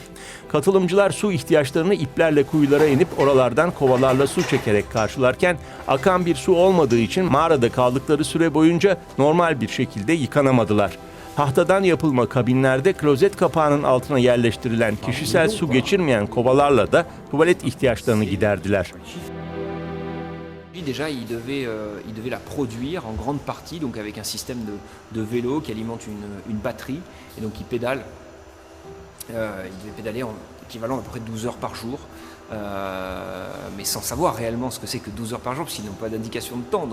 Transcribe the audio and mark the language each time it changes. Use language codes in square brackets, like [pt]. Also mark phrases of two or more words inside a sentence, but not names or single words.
[tr] Katılımcılar su ihtiyaçlarını iplerle kuyulara inip oralardan kovalarla su çekerek karşılarken akan bir su olmadığı için mağarada kaldıkları süre boyunca normal bir şekilde yıkanamadılar. Tahtadan yapılma kabinlerde klozet kapağının altına yerleştirilen kişisel su geçirmeyen kovalarla da tuvalet ihtiyaçlarını giderdiler. [fr] Déjà, il devait la produire en grande partie, donc avec un système de vélo qui alimente une batterie, et donc il pédale. Il devait pédaler en équivalent à peu près 12 heures par jour, mais sans savoir réellement ce que c'est que 12 heures par jour, parce qu'ils n'ont pas d'indication de temps.